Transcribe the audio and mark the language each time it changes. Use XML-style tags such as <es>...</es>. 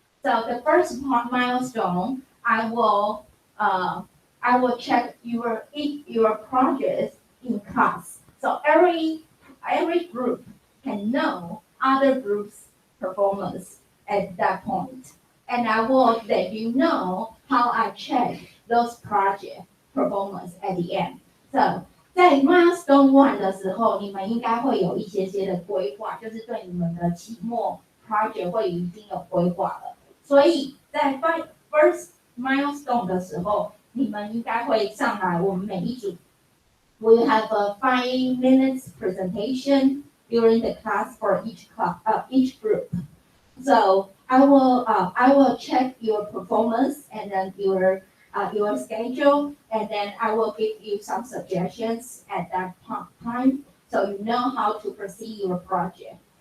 <en>So the first milestone, I will check your progress in class. So every group can know other groups' performance at that point. And I will let you know how I check those project performance at the end.</en> <zh>So 在 milestone one 的时候，你们应该会有一些些的规划，就是对你们的期末 project 会已经有规划了。所以在 first milestone 的时候，你们应该会上来，我们每一组</zh> <en>we have a 5 minutes presentation during the class for each group. So I will check your performance and then your schedule, and then I will give you some suggestions at that time, so you know how to proceed your project.</en>